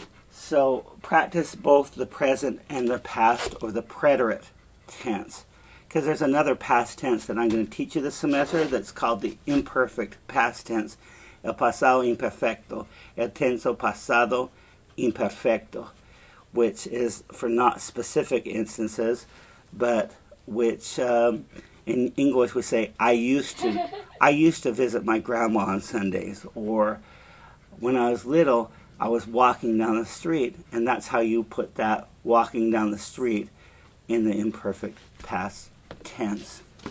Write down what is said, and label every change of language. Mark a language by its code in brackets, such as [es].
[en] So practice both the present and the past or the preterite tense. Because there's another past tense that I'm going to teach you this semester that's called the imperfect past tense. [es] El pasado imperfecto. El tenso pasado imperfecto. [en] Which is for not specific instances, but which in English we say, I used to visit my grandma on Sundays. Or when I was little, I was walking down the street, and that's how you put that walking down the street in the imperfect past tense.